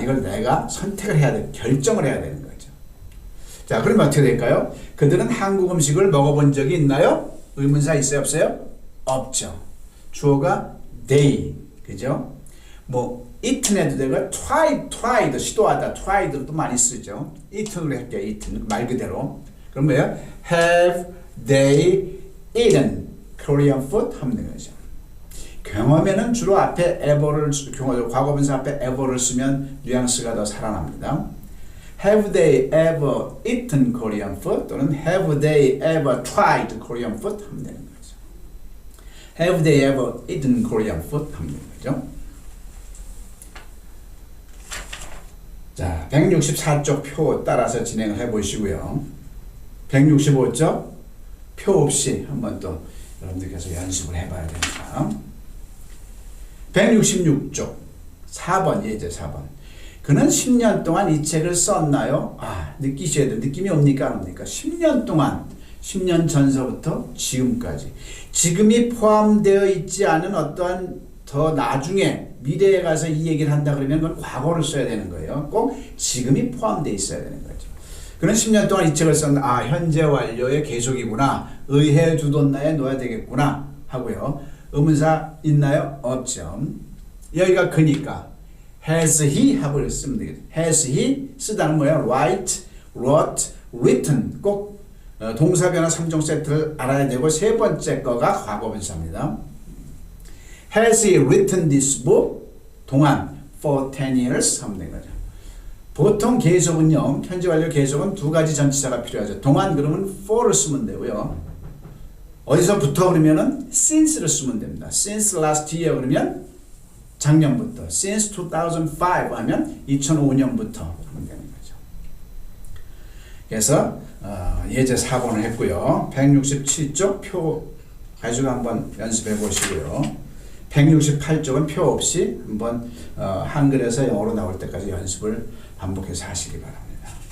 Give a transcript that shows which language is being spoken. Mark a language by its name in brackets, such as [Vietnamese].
[Korean] 이걸 내가 선택을 해야 돼. 결정을 해야 되는 거죠. 자, 그러면 어떻게 될까요? 그들은 한국 음식을 먹어본 적이 있나요? 의문사 있어요? 없어요? 없죠. 주어가 they. 그죠? 뭐 eaten 해도 되고 tried 시도하다 tried도 많이 쓰죠. eaten으로 할게요. eaten 말 그대로. 그럼 뭐예요? [English] Have they eaten Korean food? [Korean] 하면 되는 거죠. 경험에는 주로 앞에 ever를 과거분사 앞에 ever를 쓰면 뉘앙스가 더 살아납니다. [English] Have they ever eaten Korean food? 또는 Have they ever tried Korean food? [Korean] 하면 되는 거죠. [English] Have they ever eaten Korean food? [Korean] 하면 되는 거죠. 자, 164쪽 표 따라서 진행을 해 보시고요. 165쪽 표 없이 한번 또 여러분들께서 연습을 해봐야 됩니다. 166쪽 4번 예제 4번. 그는 10년 동안 이 책을 썼나요? 아, 느끼셔야 돼요. 느낌이 옵니까? 안 옵니까? 10년 동안 10년 전서부터 지금까지 지금이 포함되어 있지 않은 어떠한 더 나중에 미래에 가서 이 얘기를 한다 그러면 그건 과거를 써야 되는 거예요. 꼭 지금이 포함되어 있어야 되는 거죠. 그는 10년 동안 이 책을 썼는데 아, 현재 완료의 계속이구나. 의해 주돈나에 놓아야 되겠구나 하고요. 의문사 있나요? 없죠. 여기가 그니까 has he 하고 쓰면 되겠죠. has he 쓰다는 뭐예요? write, wrote, written 꼭 동사 변화 3종 세트를 알아야 되고 세 번째 거가 과거분사입니다. [English] Has he written this book? [Korean] 동안 [English] for 10 years [Korean] 하면 되는 거죠. 보통 계속은요. 현재 완료 계속은 두 가지 전치사가 필요하죠. 동안 그러면 for를 쓰면 되고요. 어디서부터 그러면은 since를 쓰면 됩니다. [English] Since last year [Korean] 그러면 작년부터. [English] Since 2005 [Korean] 하면 2005년부터 하면 되는 거죠. 그래서 예제 4번을 했고요. 167쪽 표 가지고 한번 연습해 보시고요. 168쪽은 표 없이 한번 한글에서 영어로 나올 때까지 연습을 반복해서 하시기 바랍니다.